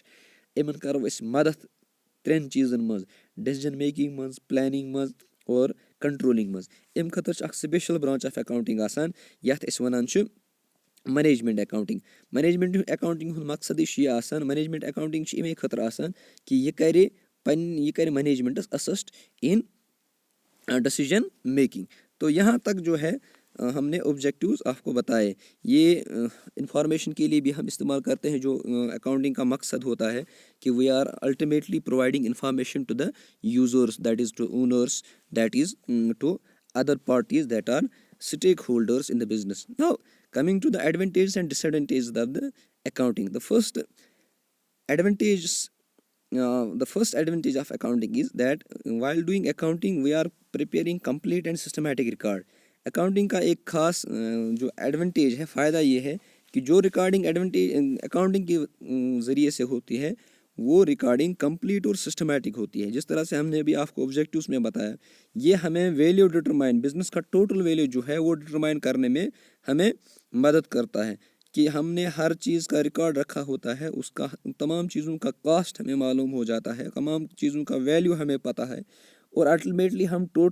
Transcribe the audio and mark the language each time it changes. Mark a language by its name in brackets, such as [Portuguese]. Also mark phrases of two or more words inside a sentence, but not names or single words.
[Kashmiri] یِمَن کَرو أسۍ مدد 3 چیٖزَن منٛز [English] decision making [Kashmiri] منٛز پٕلینِنٛگ منٛز اور کَنٹرولِنٛگ منٛز. اَمہِ خٲطرٕ چھِ اَکھ [English] special branch of accounting [Kashmiri] آسان یَتھ أسۍ وَنان چھِ [English] management accounting. management accounting [Kashmiri] ہُنٛد مقصدٕے چھُ یہِ آسان [English] management accounting [Kashmiri] چھِ اَمے خٲطرٕ آسان کہِ یہِ کَرِ مَنیجمٮ۪نٛٹَس [English] assist in decision making. [Urdu] تو یہاں تک جو ہے ہم نے اوبجیکٹیوز آپ کو بتائے. یہ انفارمیشن کے لیے بھی ہم استعمال کرتے ہیں جو اکاؤنٹنگ کا مقصد ہوتا ہے کہ [English] we are ultimately providing information to the users that is to owners that is to other parties that are stakeholders in the business. ناؤ coming to the advantages and disadvantages of the accounting. The first advantage of accounting is that while doing accounting we are preparing complete and systematic record. [Urdu] اکاؤنٹنگ کا ایک خاص جو ایڈوانٹیج ہے فائدہ یہ ہے کہ جو ریکارڈنگ اکاؤنٹنگ کے ذریعے سے ہوتی ہے وہ ریکارڈنگ کمپلیٹ اور سسٹمیٹک ہوتی ہے. جس طرح سے ہم نے ابھی آپ کو آبجیکٹیوز میں بتایا یہ ہمیں [English] value determine [Urdu] بزنس کا [English] total value [Urdu] جو ہے وہ ڈٹرمائن کرنے میں ہمیں مدد کرتا ہے کہ ہم نے ہر چیز کا ریکارڈ رکھا ہوتا ہے اس کا تمام چیزوں کا کاسٹ ہمیں معلوم ہو جاتا ہے تمام چیزوں کا ویلیو ہمیں پتہ ہے اور الٹیمیٹلی ہم